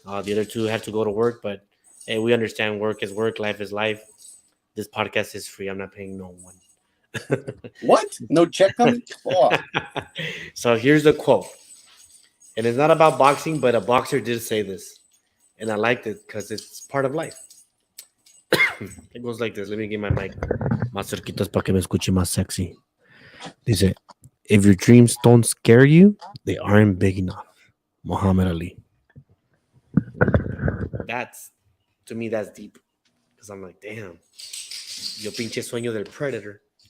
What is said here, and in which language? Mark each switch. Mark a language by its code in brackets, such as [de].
[en] The other two had to go to work, but hey, we understand work is work, life is life. This podcast is free. I'm not paying no one. What? No check coming? Oh. So here's the quote. And it's not about boxing, but a boxer did say this. And I liked it because it's part of life. It goes like this. Let me get my mic [es] más cerquitas para que me escuche más sexy. [en] Dice, if your dreams don't scare you, they aren't big enough. Muhammad Ali. To me, that's deep. Because I'm like, damn. [es] Yo pinche sueño del Predator.